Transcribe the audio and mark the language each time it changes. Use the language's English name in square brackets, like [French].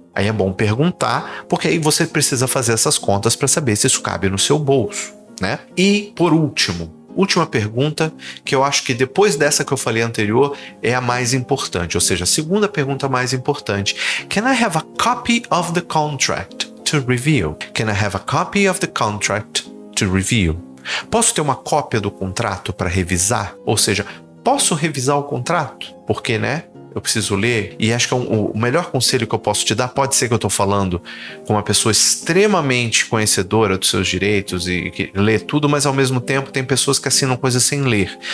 [Portuguese] Aí é bom perguntar, porque aí você precisa fazer essas contas para saber se isso cabe no seu bolso, né? E por última pergunta, que eu acho que depois dessa que eu falei anterior é a mais importante, ou seja, a segunda pergunta mais importante: [English] Can I have a copy of the contract to review? Can I have a copy of the contract to review? [Portuguese] Posso ter uma cópia do contrato para revisar? Ou seja, posso revisar o contrato? Porque, né? Eu preciso ler, e acho que o melhor conselho que eu posso te dar, pode ser que eu estou falando com uma pessoa extremamente conhecedora dos seus direitos e que lê tudo, mas ao mesmo tempo tem pessoas que assinam coisas sem ler.